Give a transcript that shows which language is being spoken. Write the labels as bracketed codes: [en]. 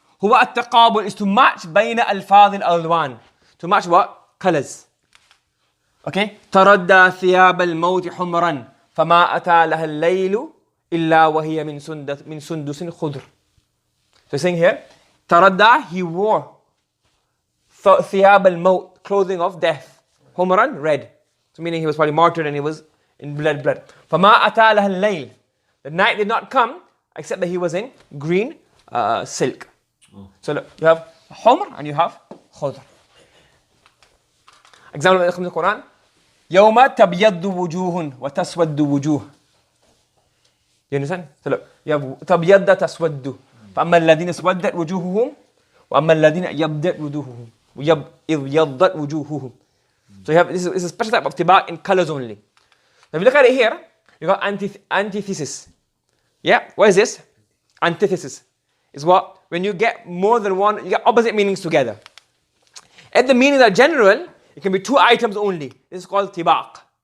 [ar] هو التقابل [en] is to match [ar] بين ألفاظ الألوان. [en] To match what? Colors. Okay. [ar] تردى ثياب الموت حمرا فما أتى لها الليل إلا وهي من سندس خضر. [en] So saying here, تردى, he wore [ar] ثياب الموت, [en] clothing of death. حمرا, red. So meaning he was probably martyred and he was in blood. [ar] فما أتى لها الليل. [en] The night did not come except that he was in green silk. So look, you have حمر and you have خضر. Example in the Quran. [ar] يوم تبيض وجوه وتسود وجوه. [en] You understand? So look, you have تبيض تسود. [ar] فأما الذين اسودت وجوههم وأما الذين يبدت وجوههم يبيضت وجوههم. [en] So you have this is a special type of tibaq in colors only. Now if you look at it here, you got antithesis. Yeah, what is this? Antithesis is what? When you get more than one, you get opposite meanings together. If the meanings are general, it can be two items only. This is called tibaq.